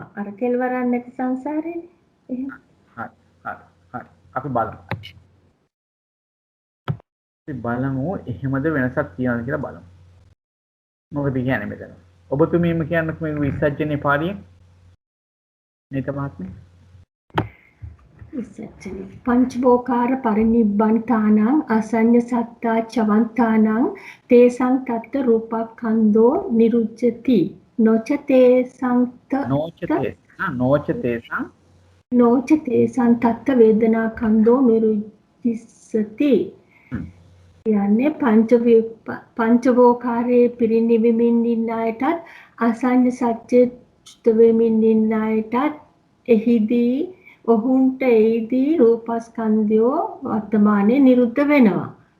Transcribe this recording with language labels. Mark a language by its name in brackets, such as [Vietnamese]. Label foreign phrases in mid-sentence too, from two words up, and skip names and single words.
[Sinhala] අර කෙලවරක් නැති සංසාරේනේ. එහෙම. හරි. අපි බලමු. එහෙමද වෙනසක් තියනවද කියලා බලමු. මොකද කියන්නේ මෙතන? ඔබතුමීම කියන්නේ මේ විසර්ජනේ පාළිය නේද මහත්මයා? [Pali] විසර්ජනේ පංචවෝකාර පරිනිබ්බන්තානං අසඤ්ඤ සත්තා චවන්තානං තේසං තත්ත රූපක්ඛන්தோ නිරුච්ඡති නොච තේසං නොච තේසං තත්ත වේදනාඛන්தோ නිරුච්ඡති [Sinhala] යන්නේ පංචවෝකාරයේ පිරිනිවෙමින් ඉන්න අයටත් අසඤ්ඤ සත්‍ය චුත වෙමින් ඉන්න අයටත් එහිදී ඔහුන්ට එහිදී රූපස්කන්ධය වර්තමානයේ නිරුද්ධ වෙනවා.